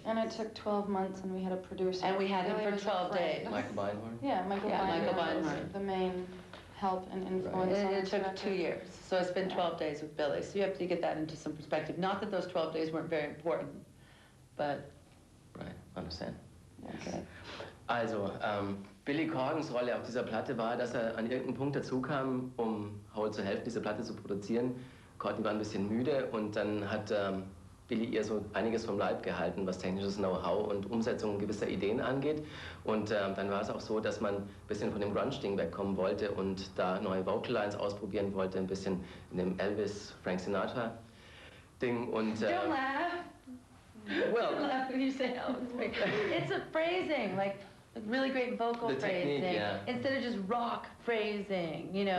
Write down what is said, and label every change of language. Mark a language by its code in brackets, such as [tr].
[en] And it took 12 months, and we had a producer. And we had him for 12 days. Michael Beinhorn? Yeah, Michael Beinhorn was the main help and influence. And it took 2 years. So it's been 12 days with Billy. So you have to get that into some perspective. Not that those 12 days weren't very important, but... Right, understand. Okay. [de] Also, Billy Corgans Rolle auf dieser Platte war, dass er an irgendeinem Punkt dazu kam, um Howell zu helfen, diese Platte zu produzieren. Courtney war ein bisschen müde und dann hat Billy ihr so einiges vom Leib gehalten, was technisches Know-how und Umsetzung gewisser Ideen angeht. Und dann war es auch so, dass man ein bisschen von dem Grunge-Ding wegkommen wollte und da neue Vocallines ausprobieren wollte, ein bisschen in dem Elvis, Frank Sinatra-Ding. Und [en] Don't laugh. Well, don't laugh when you say Elvis. It's a phrasing, like really great vocal phrasing, technique, yeah. Instead of just rock phrasing, you know,